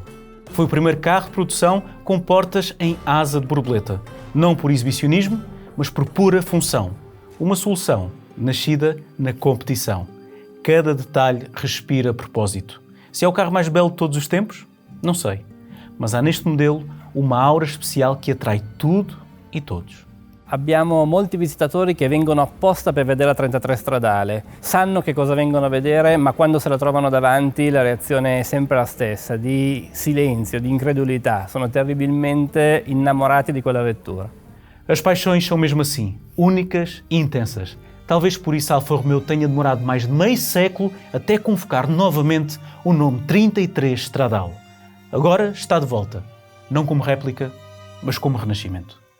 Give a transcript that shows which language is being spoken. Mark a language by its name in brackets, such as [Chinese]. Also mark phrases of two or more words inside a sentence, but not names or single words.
[Portuguese] Foi o primeiro carro de produção com portas em asa de borboleta, não por exibicionismo, mas por pura função. Uma solução nascida na competição. Cada detalhe respira propósito. Se é o carro mais belo de todos os tempos? Não sei. Mas há neste modelo uma aura especial que atrai tudo e todos. [Italian] Abbiamo molti visitatori che vengono apposta per vedere la 33 Stradale. Sanno che cosa vengono a vedere, ma quando se la trovano davanti la reazione è sempre la stessa, di silenzio, di incredulità. Sono terribilmente innamorati di quella vettura. [Portuguese] As paixões são mesmo assim, únicas e intensas. Talvez por isso a Alfa Romeo tenha demorado mais de meio século até convocar novamente o nome 33 Stradale. Agora está de volta, não como réplica, mas como renascimento.